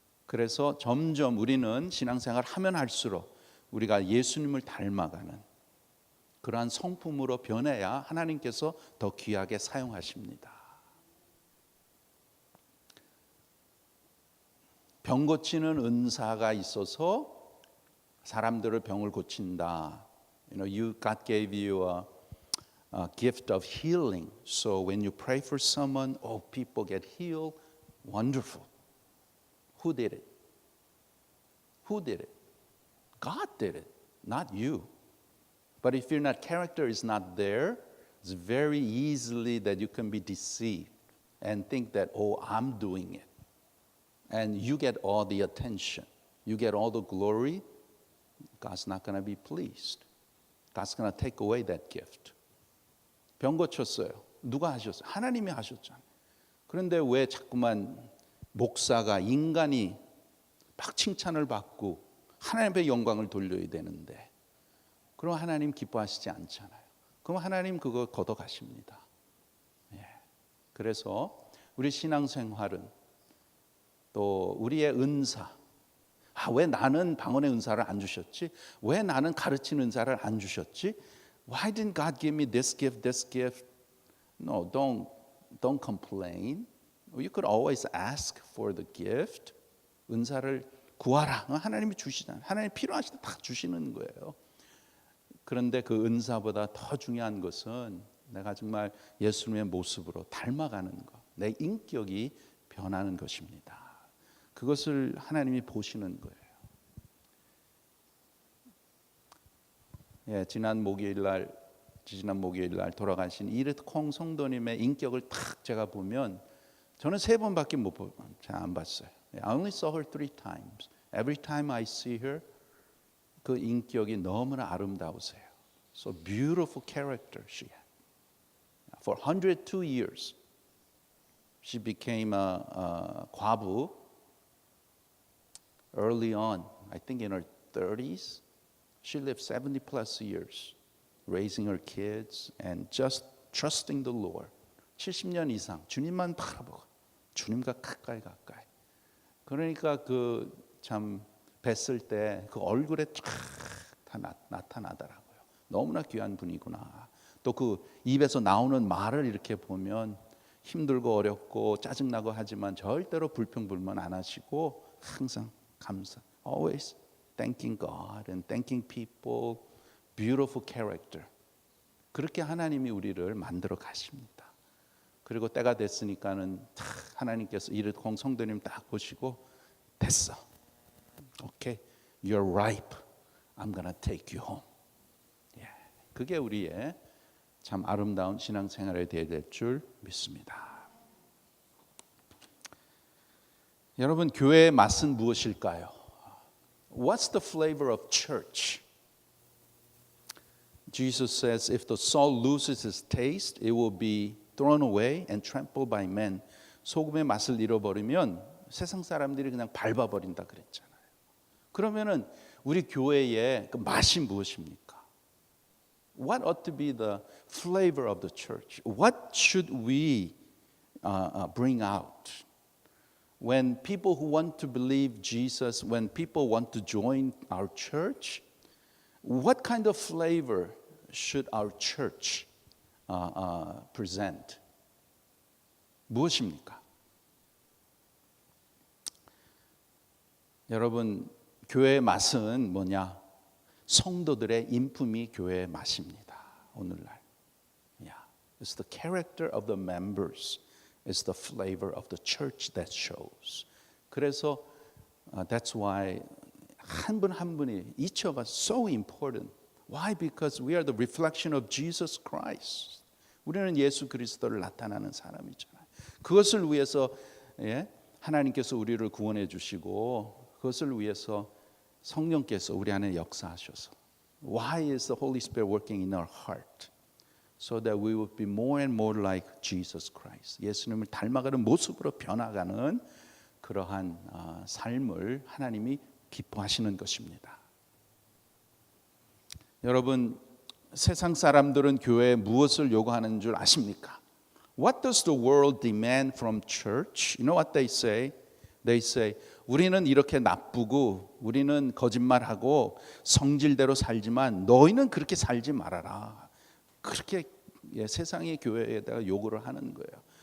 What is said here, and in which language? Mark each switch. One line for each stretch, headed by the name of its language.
Korean: 그래서 점점 우리는 신앙생활 하면 할수록 우리가 예수님을 닮아가는 그러한 성품으로 변해야 하나님께서 더 귀하게 사용하십니다. 병 고치는 은사가 있어서 사람들을 병을 고친다.
English: God gave you a gift of healing. So when you pray for someone, people get healed. Wonderful. Who did it? Who did it? God did it, not you. But if your character is not there, it's very easily that you can be deceived and think that, I'm doing it. And you get all the attention. You get all the glory. God's not going to be pleased. God's going to take away that gift.
Korean: 병 고쳤어요. 누가 하셨어요? 하나님이 하셨잖아요. 그런데 왜 자꾸만 목사가 인간이 막 칭찬을 받고 하나님의 영광을 돌려야 되는데 그럼 하나님 기뻐하시지 않잖아요. 그럼 하나님 그거 걷어가십니다. 그래서 우리 신앙생활은 또 우리의 은사 왜 나는 방언의 은사를 안 주셨지? 왜 나는 가르치는 은사를 안 주셨지?
English: Why didn't God give me this gift? No, don't complain. You could always ask for the gift.
Korean: 은사를 구하라. 하나님이 주시잖아요. 하나님 필요하실 때 다 주시는 거예요. 그런데 그 은사보다 더 중요한 것은 내가 정말 예수님의 모습으로 닮아가는 것. 내 인격이 변하는 것입니다. 그것을 하나님이 보시는 거예요. 지난 목요일 날 돌아가신 이르트 콩 성도님의 인격을 탁 제가 보면 저는 3번밖에 안 봤어요.
English: I only saw her 3 times. Every time I see her,
Korean: 그 인격이 너무나 아름다우세요.
English: So beautiful character she had. For 102 years, she became a 과부. Early on, I think in her 30s, she lived 70 plus years, raising her kids and just trusting the Lord.
Korean: 70년 이상 주님만 바라보고 주님과 가까이. 그러니까 그 참 뵀을 때 그 얼굴에 쫙 다 나타나더라고요. 너무나 귀한 분이구나. 또 그 입에서 나오는 말을 이렇게 보면 힘들고 어렵고 짜증나고 하지만 절대로 불평불만 안 하시고 항상 감사.
English: Always thanking God and thanking people. Beautiful character.
Korean: 그렇게 하나님이 우리를 만들어 가십니다. 그리고 때가 됐으니까는 하나님께서 이를 성도님 딱 보시고 됐어.
English: Okay, you're ripe. I'm gonna take you home.
Korean: 그게 우리의 참 아름다운 신앙생활에 되어야 될 줄 믿습니다. 여러분, 교회의 맛은 무엇일까요?
English: What's the flavor of church? Jesus says, if the salt loses its taste, it will be thrown away and trampled by men.
Korean: 소금의 맛을 잃어버리면 세상 사람들이 그냥 밟아버린다 그랬잖아요. 그러면은 우리 교회의 그 맛이 무엇입니까?
English: What ought to be the flavor of the church? What should we bring out? When people who want to believe Jesus, when people want to join our church, what kind of flavor should our church present?
Korean: 무엇입니까? 여러분, 교회의 맛은 뭐냐? 성도들의 인품이 교회의 맛입니다. 오늘날.
English: It's the character of the members. It's the flavor of the church that shows.
Korean: 그래서
English: that's why
Korean: 한 분 한 분이
English: each of us so important. Why? Because we are the reflection of Jesus Christ.
Korean: 우리는 예수 그리스도를 나타나는 사람이잖아요. 그것을 위해서 하나님께서 우리를 구원해 주시고 그것을 위해서 성령께서 우리 안에 역사하셔서
English: Why is the Holy Spirit working in our heart? So that we would be more and more like Jesus Christ.
Korean: 예수님을 닮아가는 모습으로 변화가는 그러한 삶을 하나님이 기뻐하시는 것입니다. 여러분, 세상 사람들은 교회에 무엇을 요구하는 줄 아십니까?
English: What does the world demand from church? You know what they say? They say,
Korean: 우리는 이렇게 나쁘고 우리는 거짓말하고 성질대로 살지만 너희는 그렇게 살지 말아라. 그렇게 세상의 교회에다가 요구를 하는 거예요.